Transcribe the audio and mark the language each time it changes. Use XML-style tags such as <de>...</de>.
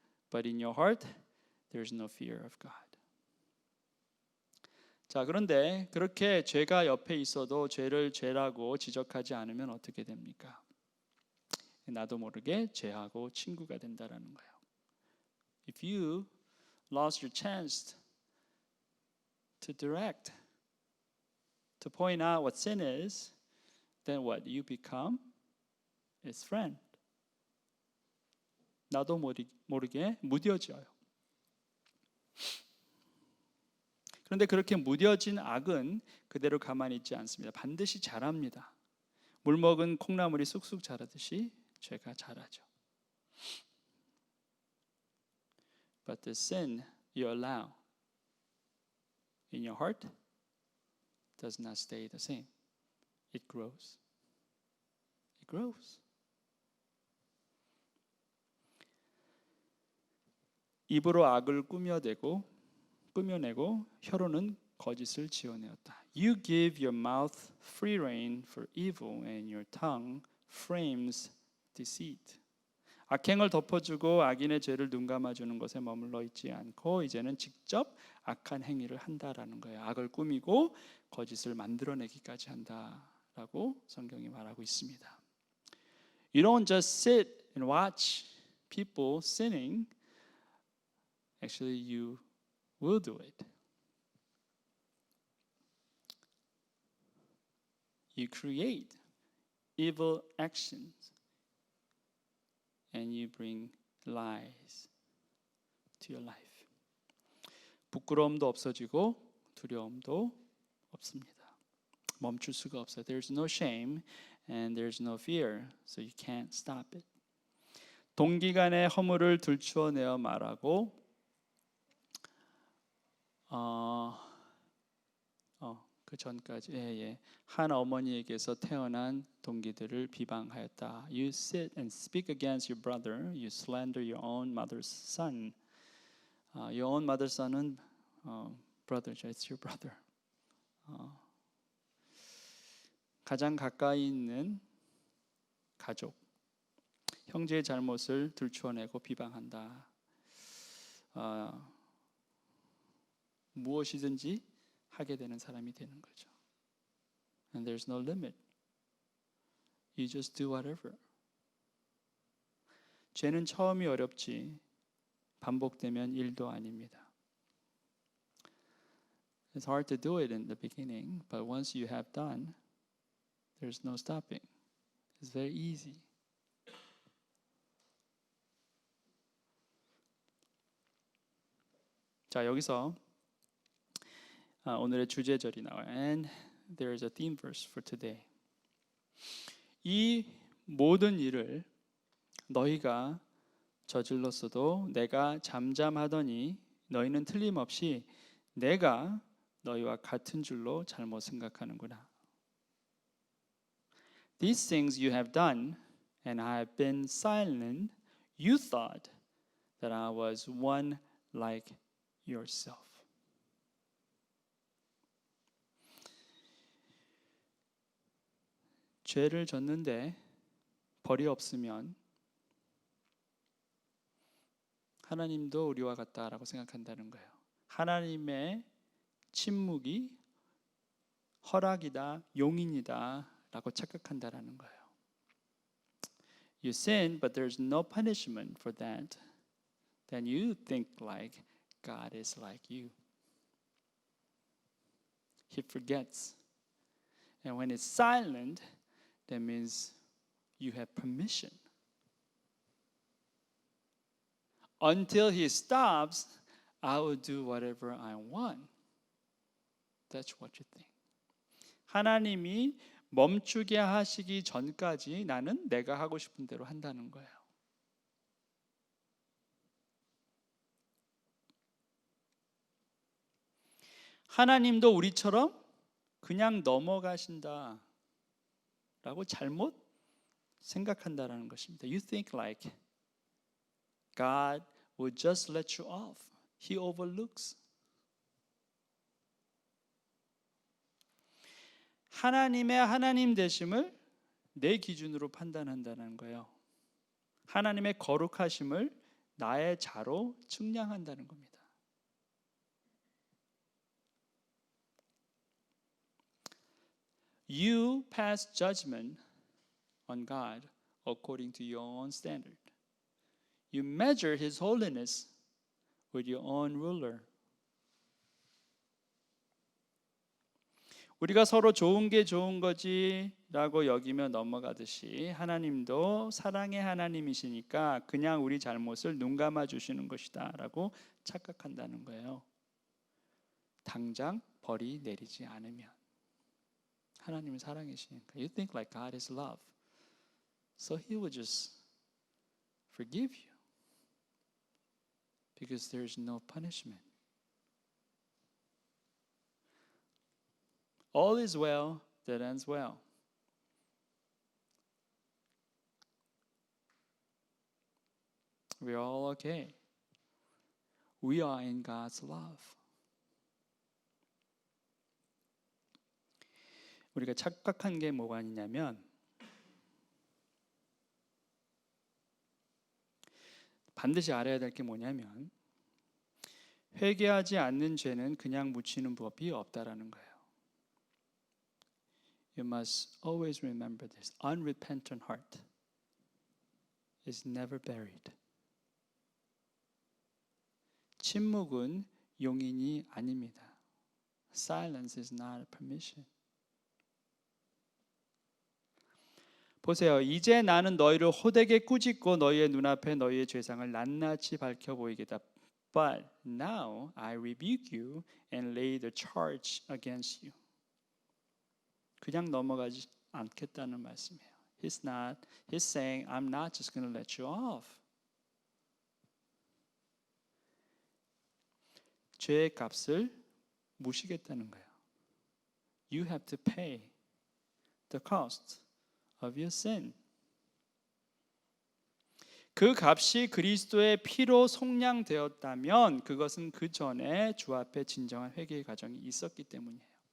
<en>But in your heart, there's no fear of God.</en> <ko>자, 그런데 그렇게 죄가 옆에 있어도 죄를 죄라고 지적하지 않으면 어떻게 됩니까? 나도 모르게 죄하고 친구가 된다라는 거예요.</ko> <en>If you lost your chance to direct, to point out what sin is, then what? You become his friend.</en> <ko>나도 모르게 무뎌져요. 그런데 그렇게 무뎌진 악은 그대로 가만히 있지 않습니다. 반드시 자랍니다. 물 먹은 콩나물이 쑥쑥 자라듯이 죄가 자라죠.</ko> <en>But the sin you allow in your heart does not stay the same. It grows. It grows.</en> <ko>입으로 악을 꾸며내고 혀로는 거짓을 지어내었다.</ko> <en>You give your mouth free rein for evil and your tongue frames deceit.</en> <ko>악행을 덮어주고 악인의 죄를 눈감아주는 것에 머물러 있지 않고 이제는 직접 악한 행위를 한다라는 거예요. 악을 꾸미고 거짓을 만들어내기까지 한다라고 성경이 말하고 있습니다.</ko> <en>You don't just sit and watch people sinning. Actually, you will do it. You create evil actions and you bring lies to your life.</en> <ko>부끄러움도 없어지고 두려움도 없습니다. 멈출 수가 없어요.</ko> <en>There's no shame and there's no fear, so you can't stop it.</en> <ko>동기간의 허물을 들추어내어 말하고 그 전까지 한 어머니에게서 태어난 동기들을 비방하였다.</ko> <en>You sit and speak against your brother. You slander your own mother's son. Your own mother's son은 brother. It's your brother.</en> <ko>가장 가까이 있는 가족, 형제의 잘못을 들추어내고 비방한다. 무엇이든지 하게 되는 사람이 되는 거죠.</ko> <en>And there's no limit. You just do whatever.</en> <ko>죄는 처음이 어렵지 반복되면 일도 아닙니다.</ko> <en>It's hard to do it in the beginning, but once you have done, there's no stopping. It's very easy.</en> <ko>자, 여기서 오늘의 주제절이 나와요.</ko> <en>And there is a theme verse for today. 이</en> <ko>모든 일을 너희가 저질렀어도 내가 잠잠하더니 너희는 틀림없이 내가 너희와 같은 줄로 잘못 생각하는구나.</ko> <en>These things you have done, and I have been silent. You thought that I was one like yourself.</en> <ko>죄를 졌는데 벌이 없으면 하나님도 우리와 같다라고 생각한다는 거예요. 하나님의 침묵이 허락이다, 용인이다 라고 착각한다라는 거예요.</ko> <en>You sin, but there's no punishment for that. Then you think like God is like you. He forgets. And when it's silent, that means you have permission. Until he stops, I will do whatever I want. That's what you think.</en> <ko>하나님이 멈추게 하시기 전까지 나는 내가 하고 싶은 대로 한다는 거예요. 하나님도 우리처럼 그냥 넘어가신다 라고 잘못 생각한다라는 것입니다.</ko> <en>You think like God will just let you off. He overlooks.</en> <ko>하나님의 하나님 되심을 내 기준으로 판단한다는 거예요. 하나님의 거룩하심을 나의 자로 측량한다는 겁니다.</ko> <en>You pass judgment on God according to your own standard. You measure His holiness with your own ruler.</en> <ko>우리가 서로 좋은 게 좋은 거지라고 여기며 넘어가듯이 하나님도 사랑의 하나님이시니까 그냥 우리 잘못을 눈 감아 주시는 것이다라고 착각한다는 거예요. 당장 벌이 내리지 않으면 하나님은 사랑이시니까</ko> <en>You think like God is love. So He will just forgive you because there is no punishment. All is well that ends well. We are all okay. We are in God's love.</en> <ko>우리가 착각한 게 뭐가 있냐면 반드시 알아야 될 게 뭐냐면 회개하지 않는 죄는 그냥 묻히는 법이 없다라는 거예요.</ko> <en>You must always remember this. Unrepentant heart is never buried.</en> <ko>침묵은 용인이 아닙니다.</ko> <en>Silence is not a permission.</en> <ko>보세요. 이제 나는 너희를 호되게 꾸짖고 너희의 눈앞에 너희의 죄상을 낱낱이 밝혀 보이겠다.</ko> <en>But now I rebuke you and lay the charge against you.</en> <ko>그냥 넘어가지 않겠다는 말씀이에요.</ko> <en>He's saying, I'm not just going to let you off.</en> <ko>죄의 값을 무시겠다는 거예요.</ko> <en>You have to pay the cost of your sin.</en> <ko>그 값이 그리스도의 피로 속량되었다면 그것은 그 전에 주 앞에 진정한 회개의 과정이 있었기 때문이에요.</ko>